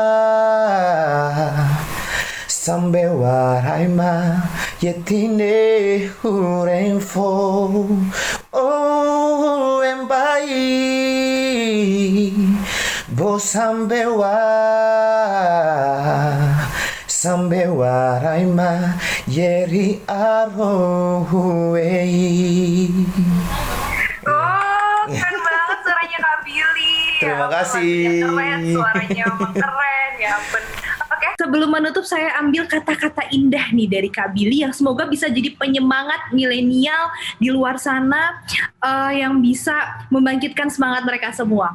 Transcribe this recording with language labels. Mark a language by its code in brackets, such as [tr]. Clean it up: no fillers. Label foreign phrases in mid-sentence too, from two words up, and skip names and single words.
[id] sambewa raima yetine hureng fo oh embai bo sambewa sambewa raima yeri arohuei. Keren banget suaranya Kak Billy. Terima kasih. Keren, suaranya emang keren ya ampun. Oke, sebelum menutup saya ambil kata-kata indah nih dari Kak Billy yang semoga bisa jadi penyemangat milenial di luar sana yang bisa membangkitkan semangat mereka semua.